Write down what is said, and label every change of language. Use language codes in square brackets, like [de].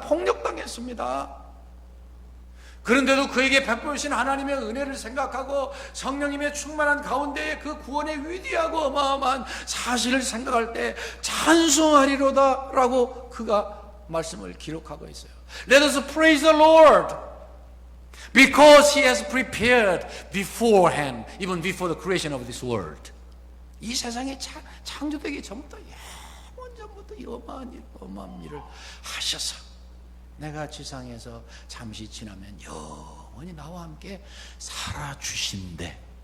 [ko] 폭력당했습니다. 그런데도 그에게 베푸신 하나님의 은혜를 생각하고 성령님의 충만한 가운데에 그 구원의 위대하고 어마어마한 사실을 생각할 때 찬송하리로다 라고 그가 말씀을 기록하고 있어요. [en] Let us praise the Lord because He has prepared beforehand, even before the creation of this world. [ko] 이 세상에 창조되기 전부터 영원 전부터 이 어마어마한 일을 하셔서 내가 지상에서 잠시 지나면 영원히 나와 함께 살아주신대.